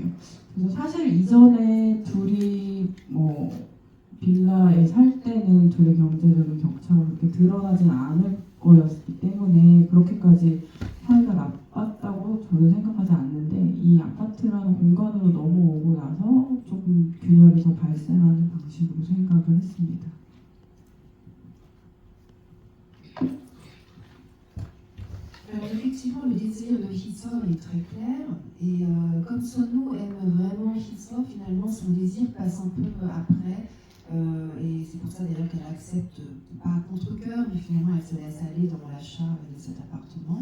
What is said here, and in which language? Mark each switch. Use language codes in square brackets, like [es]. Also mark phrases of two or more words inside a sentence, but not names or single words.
[ko] 그래서 사실 이전에 둘이 빌라에 살 때는 둘의 경제적인 격차가 그렇게 드러나진 않을 거였기 때문에 그렇게까지 사이가 나빴다고 저는 생각하지 않는데 이 아파트라는 공간으로 넘어오고 나서 조금 균열이 더 발생하는 방식으로 생각을 했습니다. [fr] Alors effectivement, le désir de Hee-seok est très clair, et comme Sono aime vraiment Hee-seok, finalement son désir passe un peu après, et c'est pour ça d'ailleurs qu'elle accepte, pas à contre-cœur, mais finalement elle se laisse aller dans l'achat de cet appartement.